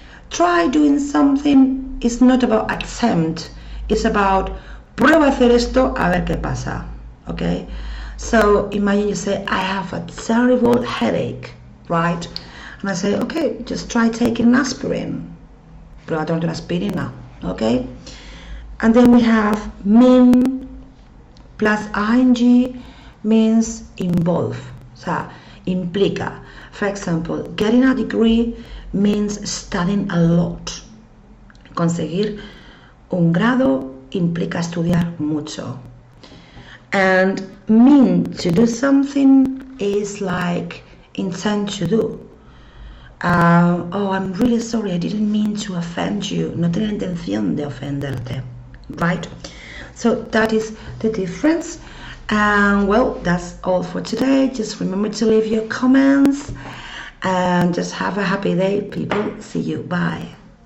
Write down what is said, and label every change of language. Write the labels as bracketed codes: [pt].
[en] Try doing something is not about attempt. It's about [es] prueba hacer esto a ver qué pasa. [en] Okay? So imagine you say, I have a terrible headache, right? And I say, okay, just try taking aspirin. [es] Prueba tomar una aspirina, [en] okay? And then we have mean plus ing means involve, [es] o sea, implica. [en] For example, getting a degree means studying a lot. [es] Conseguir un grado implica estudiar mucho. [en] And mean to do something is like intend to do. Oh, I'm really sorry, I didn't mean to offend you. [es] No tenía intención de ofenderte. [en] Right? So that is the difference. And well, that's all for today. Just remember to leave your comments and just have a happy day, people. See you. Bye.